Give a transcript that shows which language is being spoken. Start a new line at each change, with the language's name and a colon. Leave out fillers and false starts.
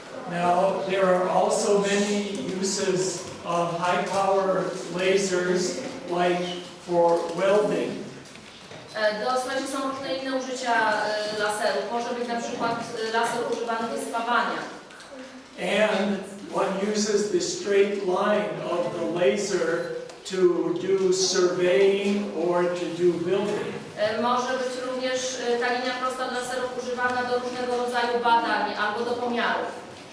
English: Now there are also many uses of high power lasers, like for welding.
Polish: Słuchajcie, są różne inne użycia laserów. Może być na przykład laser używany do spawania.
English: And one uses the straight line of the laser to do surveying or to do building.
Polish: Może być również ta linia prosta laserów używana do różnego rodzaju badań albo do pomiarów.